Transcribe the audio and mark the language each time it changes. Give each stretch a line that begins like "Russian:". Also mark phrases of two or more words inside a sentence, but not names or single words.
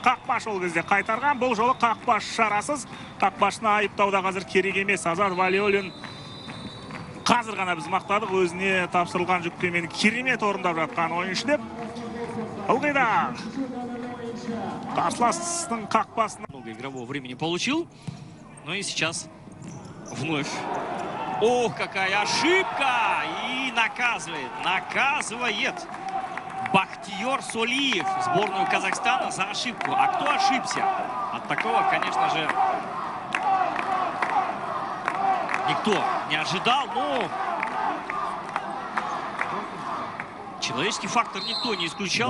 Kazakh: Қақпаш ол кезде қайтарған. Бұл жолы қақпаш шарасыз. Қақпашына айыптауда қазір керек емес. Азат Валиуллин қазір ғана біз мақтадық, өзіне тапсырылған жүктемені керемет орындап жатқан ойыншы деп. Ылғида қарсыластың қақпасына
Russian: много игрового времени получил. Ну и сейчас вновь. Ох, какая ошибка! И наказывает Бахтиер Солиев сборную Казахстана за ошибку. А кто ошибся? От такого, конечно же, никто не ожидал, но человеческий фактор никто не исключал.